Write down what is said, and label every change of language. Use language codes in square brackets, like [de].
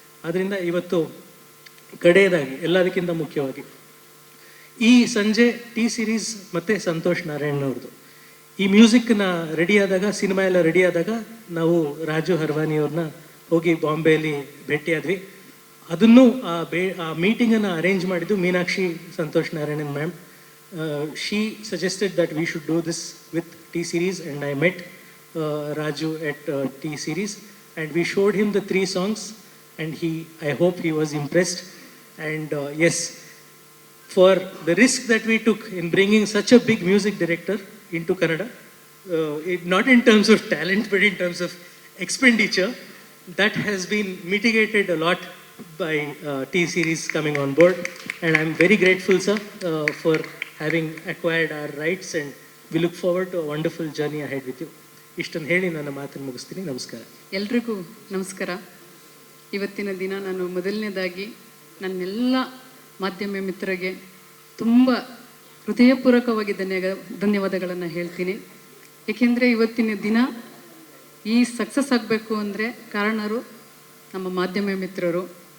[kn] ಆದ್ದರಿಂದ ಇವತ್ತು ಕಡೆಯದಾಗಿ ಎಲ್ಲದಕ್ಕಿಂತ ಮುಖ್ಯವಾಗಿ ಈ ಸಂಜೆ ಟಿ ಸೀರೀಸ್ ಮತ್ತು ಸಂತೋಷ್ ನಾರಾಯಣ್ ಅವ್ರದ್ದು ಈ ಮ್ಯೂಸಿಕ್ನ ರೆಡಿಯಾದಾಗ, ಸಿನಿಮಾ ಎಲ್ಲ ರೆಡಿಯಾದಾಗ ನಾವು ರಾಜು ಹರ್ವಾನಿಯವ್ರನ್ನ ಹೋಗಿ ಬಾಂಬೆಯಲ್ಲಿ ಭೇಟಿಯಾದ್ವಿ. ಅದನ್ನು ಆ ಮೀಟಿಂಗನ್ನು ಅರೇಂಜ್ ಮಾಡಿದ್ದು Meenakshi Santosh Narayanan ma'am. [en] She suggested that we should do this with T series and I met Raju at T series and we showed him the 3 songs and I hope he was impressed. And yes, for the risk that we took in bringing such a big music director into Kannada, not in terms of talent but in terms of expenditure, that has been mitigated a lot by T series coming on board. And I'm very grateful, sir, for having acquired our rights, and we look forward to a wonderful journey ahead with you. [kn] ಇಷ್ಟನ್ನು ಹೇಳಿ ನನ್ನ ಮಾತನ್ನು ಮುಗಿಸ್ತೀನಿ. ನಮಸ್ಕಾರ. ಎಲ್ರಿಗೂ ನಮಸ್ಕಾರ. ಇವತ್ತಿನ ದಿನ ನಾನು ಮೊದಲನೇದಾಗಿ ನನ್ನೆಲ್ಲ ಮಾಧ್ಯಮ ಮಿತ್ರರಿಗೆ ತುಂಬ ಹೃದಯಪೂರ್ವಕವಾಗಿ ಧನ್ಯವಾದಗಳನ್ನು ಹೇಳ್ತೀನಿ. ಏಕೆಂದರೆ ಇವತ್ತಿನ ದಿನ ಈ ಸಕ್ಸಸ್ ಆಗಬೇಕು ಅಂದರೆ ಕಾರಣರು ನಮ್ಮ ಮಾಧ್ಯಮ ಮಿತ್ರರು.